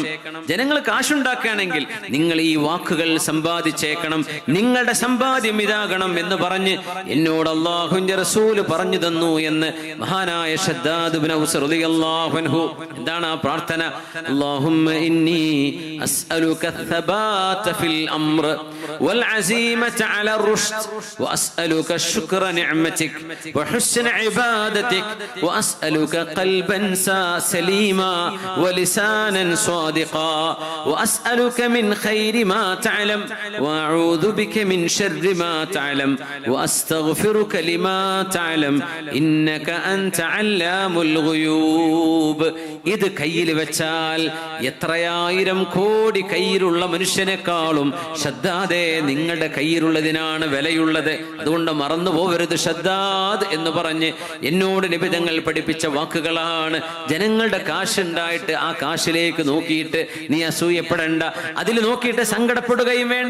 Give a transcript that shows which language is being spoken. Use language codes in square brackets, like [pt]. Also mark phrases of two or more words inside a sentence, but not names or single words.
[ml] ജനങ്ങൾ കാശുണ്ടാക്കുകയാണെങ്കിൽ നിങ്ങൾ ഈ വാക്കുകൾ സമ്പാദിച്ചേക്കണം, നിങ്ങളുടെ സമ്പാദ്യം ഇതാകണം എന്ന് പറഞ്ഞ് എന്നോട് അല്ലാഹുവിന്റെ റസൂല് പറഞ്ഞു തന്നു എന്ന് മഹാനായ ശദ്ദാദ് ഇബ്നു ഔസ് [ar] رضي الله عنه. [ml] എന്താണ് ആ പ്രാർത്ഥന? [ar] اللهم إني أسألك وأسألك الثبات في الأمر والعزيمة على الرشد وأسألك شكر نعمتك وحسن عبادتك وأسألك قلبا سليما ولسانا صادقا وأسألك من خير ما تعلم وأعوذ بك من شر ما تعلم وأستغفرك لما تعلم إنك أنت علام الغيوب. [ml] ഇത് കയ്യിൽ വെച്ചാൽ എത്രയായിരം കോടി കയ്യിലുള്ള മനുഷ്യനെക്കാളും ഷദ്ദാദേ നിങ്ങളുടെ കയ്യിലുള്ളതിനാണ് വിലയുള്ളത്. അതുകൊണ്ട് മറന്നു പോവരുത് ഷദ്ദാദ് എന്ന് പറഞ്ഞ് എന്നോട് നബി തങ്ങൾ പഠിപ്പിച്ച വാക്കുകളാണ്. ജനങ്ങളുടെ കാശുണ്ടായിട്ട് ആ കാശിലേക്ക് നോക്കിയിട്ട് നീ അസൂയപ്പെടേണ്ട, അതിൽ നോക്കിയിട്ട് സങ്കടപ്പെടുകയും വേണ്ട.